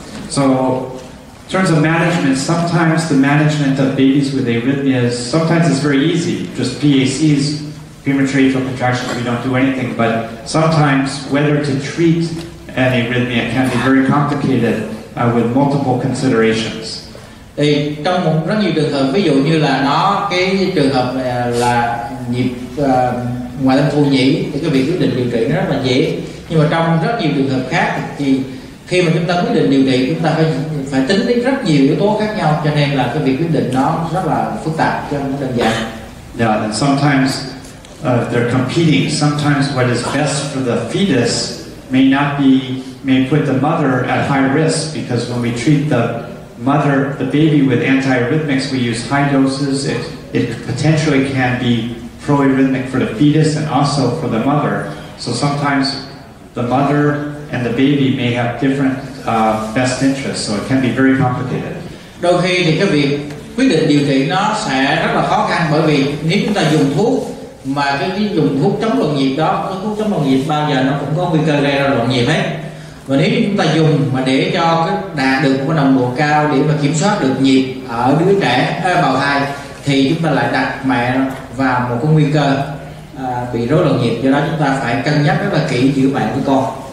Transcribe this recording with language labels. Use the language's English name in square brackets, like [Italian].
[English] So in terms of management, sometimes the management of babies with arrhythmias, sometimes it's very easy. Just PACs, premature atrial contractions, we don't do anything. But sometimes whether to treat an arrhythmia can be very complicated with multiple considerations. [Vietnamese] Thì trong rất nhiều trường hợp, ví dụ như là cái trường hợp là nhịp ngoại tâm thu nhĩ, thì cái việc quyết định điều trị nó rất là dễ. Nhưng mà trong rất nhiều trường hợp khác thì khi mà chúng ta quyết định điều trị, chúng ta phải tính đến rất nhiều yếu tố khác nhau, cho nên là cái việc quyết định nó rất là phức tạp chứ không đơn giản. [English] Yeah, and sometimes they're competing. Sometimes what is best for the fetus may put the mother at high risk, because when we treat the baby with antiarrhythmics, we use high doses. It potentially can be proarrhythmic for the fetus and also for the mother. So sometimes the mother and the baby may have different best interests, so it can be very complicated. [Vietnamese] Đôi khi thì cái việc quyết định điều trị nó sẽ rất là khó khăn, bởi vì nếu chúng ta dùng thuốc mà cái dùng thuốc chống loạn nhịp đó, cái thuốc chống loạn nhịp bao giờ nó cũng có nguy cơ gây ra loạn nhịp hết. Và nếu chúng ta dùng mà để cho cái đạt được một nồng độ cao để mà kiểm soát được nhịp ở đứa trẻ bào thai, thì chúng ta lại đặt mẹ vào một cái nguy cơ bị rối loạn nhịp. Do đó chúng ta phải cân nhắc rất là kỹ giữa mẹ với con.